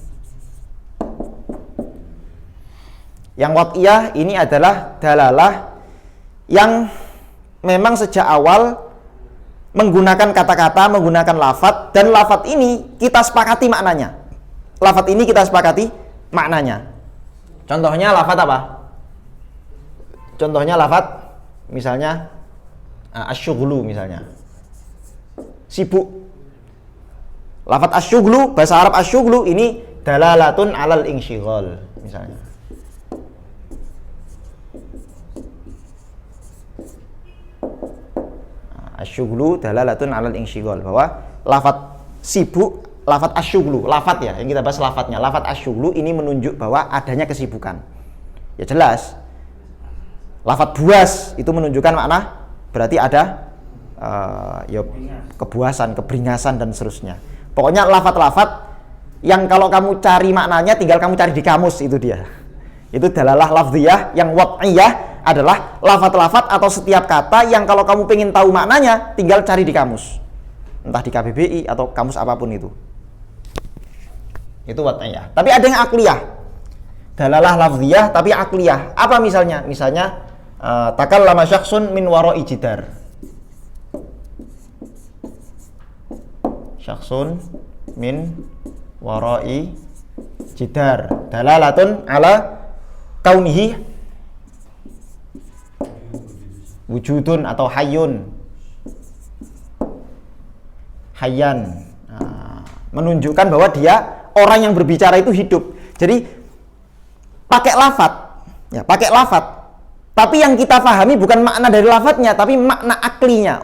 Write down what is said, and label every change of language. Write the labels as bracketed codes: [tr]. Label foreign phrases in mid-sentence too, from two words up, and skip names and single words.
[id] Yang wad'iyah ini adalah dalalah yang memang sejak awal menggunakan kata-kata, menggunakan lafadz, dan lafadz ini kita sepakati maknanya. Lafadz ini kita sepakati maknanya. Contohnya lafadz apa? Contohnya lafadz misalnya asyughlu misalnya. Sibuk. Lafadz asyughlu, bahasa Arab asyughlu ini [ar] دلالة على الانشغال [id] misalnya. [ar] أشغل دلالة على الانشغال, [id] bahwa lafadz sibuk, lafadz asyughlu, lafadz ya, yang kita bahas lafadznya. Lafadz asyughlu ini menunjuk bahwa adanya kesibukan. Ya jelas. Lafadz buas itu menunjukkan makna berarti ada ya kebuasan, keberingasan dan seterusnya. Pokoknya lafadz-lafadz yang kalau kamu cari maknanya tinggal kamu cari di kamus, itu dia. Itu [ar] دلالة لفظية. [id] Yang wad'iyah adalah lafadz-lafadz atau setiap kata yang kalau kamu pengen tahu maknanya tinggal cari di kamus, entah di KBBI atau kamus apapun itu wad'iyah. Tapi ada yang akliyah, [ar] دلالة لفظية [id] tapi akliyah. Apa misalnya? [ar] Misalnya تكلم شخص من وراء جدار. شخص من وراء جدار دلالة على كونه وجود atau حي حيا, [id] menunjukkan bahwa dia orang yang berbicara itu hidup. Jadi pakai lafadz, ya pakai lafadz. Tapi yang kita pahami bukan makna dari lafadznya, tapi makna aklinya.